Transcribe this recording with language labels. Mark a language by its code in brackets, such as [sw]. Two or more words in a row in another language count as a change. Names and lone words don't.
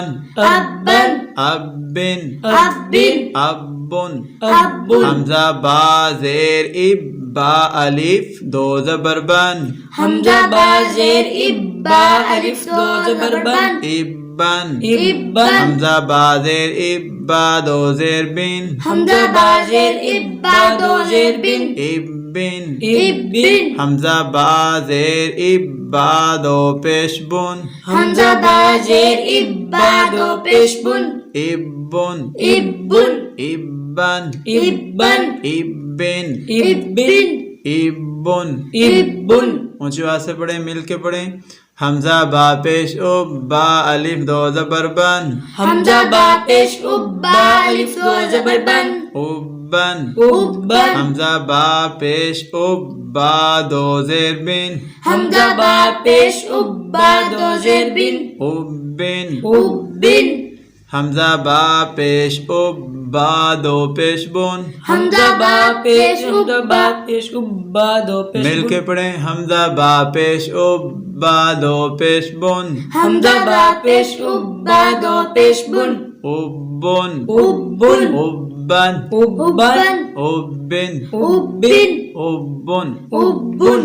[ur] ابن، ابن، ابن، ابن۔ ابن، حمزہ با زیر اب، با الف دو زبر بن، حمزہ با زیر اب، با الف دو زبر بن، ابن، ابن، حمزہ با زیر اب، با دو زیر بن، حمزہ با زیر اب، با دو زیر بن، ابن، ابن، حمزہ با زیر اب، با دو پیش بن، حمزہ با زیر اب، با دو پیش بن، ابن، ابن، ابن، ابن، ابن، ابن، ابن۔ ابن، اونچی آواز سے پڑھیں، مل کے پڑھیں۔ حمزہ با پیش اب، با الف دو زبر بن، حمزہ با پیش اب، با الف دو زبر بن، ابن، ابن، حمزہ با پیش اب، با دو زیر بن، حمزہ با پیش اب، با دو زیر بن، ابن، ابن، حمزہ با پیش اب، با دو پیش بن، حمزہ با پیش اب، با پیش اب، با دو پیش مل کے پڑھیں۔ حمزہ با پیش اب، با دو پیش بن، حمزہ با پیش اب، با دو پیش بن، ابن، ابن، ابن، ابن، ابن، ابن، ابن۔ ابن،